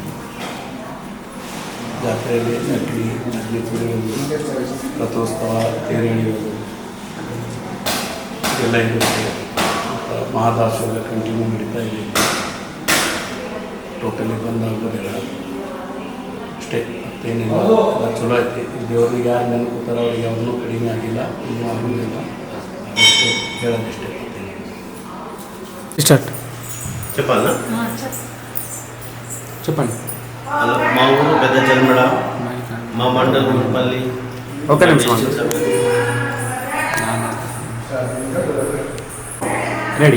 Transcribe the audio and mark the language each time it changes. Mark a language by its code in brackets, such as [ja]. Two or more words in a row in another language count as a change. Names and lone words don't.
[kn] ಜಾತ್ರೆಯಲ್ಲಿ ಅಗ್ನಿ ತುಳಿಯೋದು, ರಥೋತ್ಸವ, ತೇರು ಎಳೆಯೋದು ಎಲ್ಲ ಇರುತ್ತೆ. ಮತ್ತು ಮಹಾದಾಸೋಹ ಕಂಟಿನ್ಯೂ ನಡೀತಾ ಇದೆ. ಟೋಟಲಿ ಬಂದಾಗೋದಿಲ್ಲ ಅಷ್ಟೇ, ಮತ್ತೇನಿಲ್ಲ. ಎಲ್ಲ ಚಲೋ ಐತಿ. ಈ ದೇವ್ರಿಗೆ ಯಾರು ನೆನಪುತ್ತಾರೆ ಅವ್ರಿಗೆ ಯಾವನ್ನೂ ಕಡಿಮೆ ಆಗಿಲ್ಲ, ಇನ್ನೂ ಆಗೋದಿಲ್ಲ. ಅಷ್ಟೇ ಹೇಳೋದಿಷ್ಟೇ. [te] స్టార్ట్ చెప్పాలా? చెప్పండి. మా ఊరు పెద్ద జన్మడ, మా మండలం మున్పల్లి. ఒక నిమిషం రెడీ.